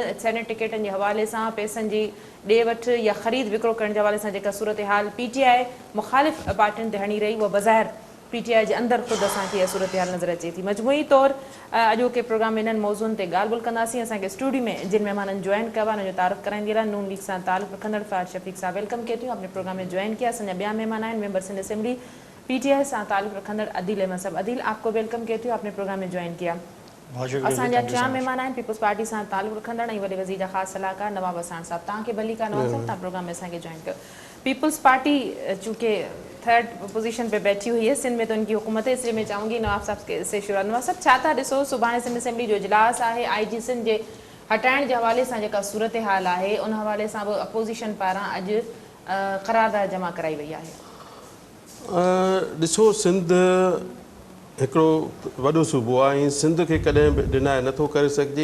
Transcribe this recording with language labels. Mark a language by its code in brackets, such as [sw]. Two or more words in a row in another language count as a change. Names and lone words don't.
[sd] सेनेट टिकटनि जे हवाले सां पैसनि जी ॾे वठि या ख़रीद विकिरो करण जे हवाले सां जेका सूरत हाल PTI मुख़ालिफ़ पार्टियुनि ते हणी रही, उहा बज़ाहिर PTI जे अंदरि ख़ुदि असांखे इहा सूरत हाल नज़र अचे थी। मजमूई तौरु अॼोके प्रोग्राम में इन्हनि मौज़ुअनि ते ॻाल्हि ॿोल कंदासीं। असांखे स्टूडियो में जिन महिमाननि जॉइन कयो आहे उनजो तारुफ़ कराईंदी रहा। [ur] नून लीग [sd] सां ताल्लुक़ रखंदड़ [ur] फ़ाद शफ़ीक साहब ویلکم کہتی ہوں، آپ نے پروگرام میں جوائن کیا. [sd] असांजा ॿिया महिमान आहिनि मेंबर सिंध असेंबली PTI सां ताल्लुक़ रखंदड़ अदील अहमद साहब। [ur] अदील, آپ کو ویلکم کہتی ہوں، آپ نے پروگرام میں جوائن کیا. [sd] असांजा 4 महिमान आहिनि पीपल्स पार्टी सां ताल्लुक़ रखंदड़ ऐं वॾे वज़ीर जा ख़ासि सलाहकार नवाब हसान साहब। तव्हांखे भली का नवाब साहब, तव्हां प्रोग्राम में असांखे ज्वाइन कयो। [ur] पीपल्स पार्टी چونکہ 3rd پوزیشن پہ بیٹھی ہوئی ہے سندھ میں، تو ان کی حکومت ہے، اس لیے میں چاہوں گی نواب صاحب سے شروع. [sd] नवाब साहब, छा था ॾिसो सुभाणे सिंध असेंबली जो इजलास आहे, IG सिंध जे हटाइण जे हवाले सां जेका सूरत हाल आहे उन हवाले सां बि अपोज़िशन पारां अॼु क़रारदाद जमा कराई वई आहे। ॾिसो, सिंध हिकिड़ो वॾो सूबो आहे ऐं सिंध खे कॾहिं बि डिनाए नथो करे सघिजे।